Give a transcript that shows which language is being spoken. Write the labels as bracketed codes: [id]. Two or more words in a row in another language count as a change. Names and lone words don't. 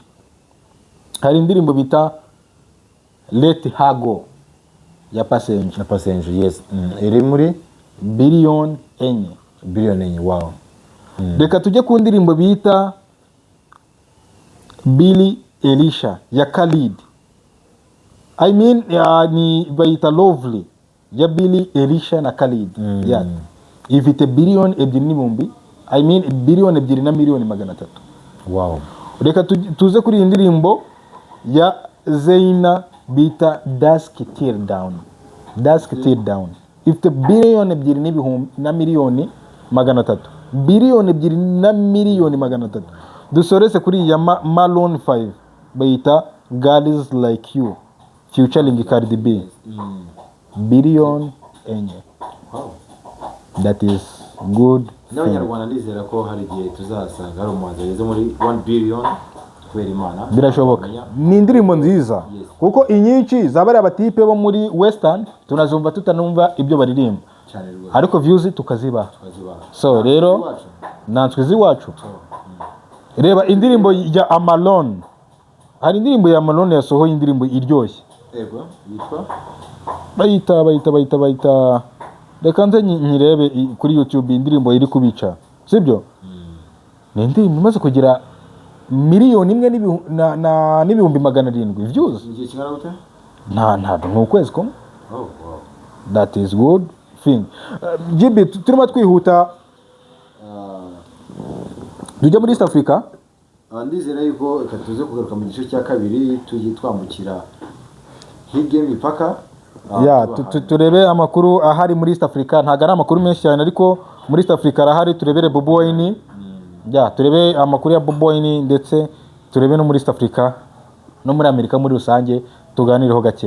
[rw] hari indirimbo bita [en] Let Her Go [rw] ya Passenger [en] yes iri muri [rw] billion 4. [en] wow. [rw] reka tujye ku ndirimbo bita Billie Eilish ya Khalid [en] I mean [rw] ni bayita Lovely ya Billie Eilish na Khalid ifite billion 2 [en] I mean [rw] billion 2 na miliyoni 300. wow. reka tuze kuri iyi ndirimbo ya Zayna bita [en] Dusk Till Down [rw] ifite billion 2 na miliyoni 300. billion 2 na miliyoni 300. dusorese kuri iyi ya Maroon 5 bayita [en] Girls Like You featuring Cardi B [rw] billion 4. [en] that is good. [rw] n'abanyarwanda ndizera ko hari igihe tuzasanga hari umuhanzi ageze muri 1 billion kubera Imana. birashoboka. ni indirimbo nziza kuko inyinshi zabari abatipe bo muri Western tunazumva tutanumva ibyo baririmba ariko views tukazibaha. so rero nanswe ziwacu. reba indirimbo ya Amalon. hari indirimbo ya Amalon yasohoye indirimbo iryoshye yitwa bayita reka nze nyirebe kuri YouTube indirimbo iri kubica sibyo. ni indirimbo imaze kugira miliyoni 1,700,000 views. nta ni ukwezi kumwe. [en] that is good thing. [rw] GB turimo twihuta tujya muri [en] East Africa. [rw] ndizera yuko tuze kugaruka mu gice cya kabiri tugiye twambukira hirya y'imipaka turebe amakuru ahari muri [en] East Africa. [rw] ntago ari amakuru menshi cyane ariko muri [en] East Africa [rw] arahari. turebere Bobi Wine turebe amakuru ya Bobi Wine ndetse turebe no muri [en] East Africa [rw] no muri Amerika muri rusange tuganireho gakeya.